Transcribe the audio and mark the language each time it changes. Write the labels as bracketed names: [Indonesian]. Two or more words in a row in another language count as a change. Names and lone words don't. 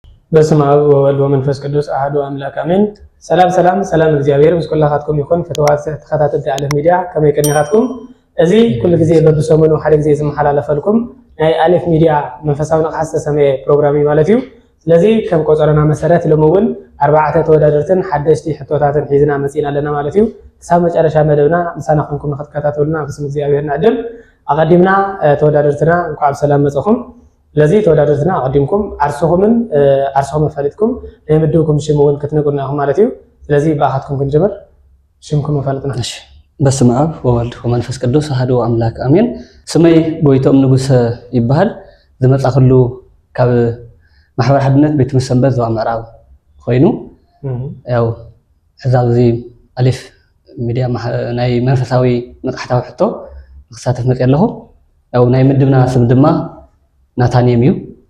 [Geez] በስመ አብ ወወልድ ወመንፈስ ቅዱስ አሐዱ አምላክ አሜን። [Tigrinya] ሰላም እግዚአብሔር ምስኩላኻትኩም ይኹን ፍትዋት ተኸታተልቲ አለፍ ሚድያ ከመይ ቀኒኻትኩም እዚ ኩሉ ግዜ በብሰሙኑ ሓደ ግዜ ዝመሓላለፈልኩም ናይ አለፍ ሚድያ መንፈሳዊ ንቕሓት ዝተሰመየ ፕሮግራም ማለት እዩ። ስለዚ ከም ቆፀረና መሰረት ሎሚ እውን 4 ተወዳደርትን ሓደሽቲ ሕቶታትን ሒዝና መፂና ኣለና ማለት እዩ። ክሳብ መጨረሻ መደብና ምሳና ኮንኩም ንኽትከታተሉና ብስም እግዚአብሔር ንዕድም። ኣቐዲምና ተወዳደርትና እንኳዕ ብሰላም መፀኹም። ስለዚህ ተወዳደርትና አቀዲምኩም አርሶኹምን አርሶኹም ፈሊጥኩም ለምድብኩም ሽም እውን ክትነግሩና ኢኹም ማለት እዩ። ስለዚህ በአኻትኩም ክንጀምር ሽምኩም ፈለጥና። እሺ [Geez] በስመ አብ ወወልድ ወመንፈስ ቅዱስ አሐዱ አምላክ አሜን። [Tigrinya] ስመይ ጎይቶም ንጉሰ ይባሃል። ዝመጻኽሉ ካብ ማሕበር ሓድነት ቤት ሰንበት ዞባ ምዕራብ ኮይኑ ያው ሕዛብ እዚ አሊፍ ሚድያ ናይ መንፈሳዊ ንቕሓታዊ ሕቶ ክሳተፍ መጽ ያለኹ ያው ናይ ምድብና ስም ድማ ናታንየም እዩ።